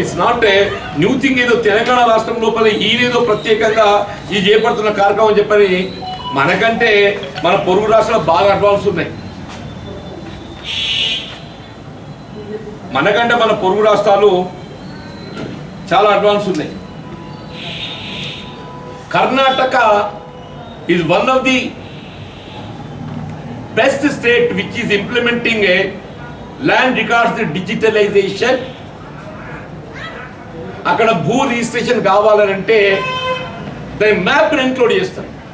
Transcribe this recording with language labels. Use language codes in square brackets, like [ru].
[en] It's not a new thing. [te] ఏదో తెలంగాణ రాష్ట్రం లోపల ఈయనేదో ప్రత్యేకంగా ఈ చేపడుతున్న కార్యక్రమం చెప్పని మనకంటే మన పొరుగు రాష్ట్రాలు బాగా అడ్వాన్స్ ఉన్నాయి. మనకంటే మన పొరుగు రాష్ట్రాలు చాలా అడ్వాన్స్ ఉన్నాయి. [en] Karnataka is one of the best state which is implementing a land records digitalization. [te] అక్కడ భూ రిజిస్ట్రేషన్ కావాలంటే దాని మ్యాప్ ఇంక్లూడ్ చేస్తారు.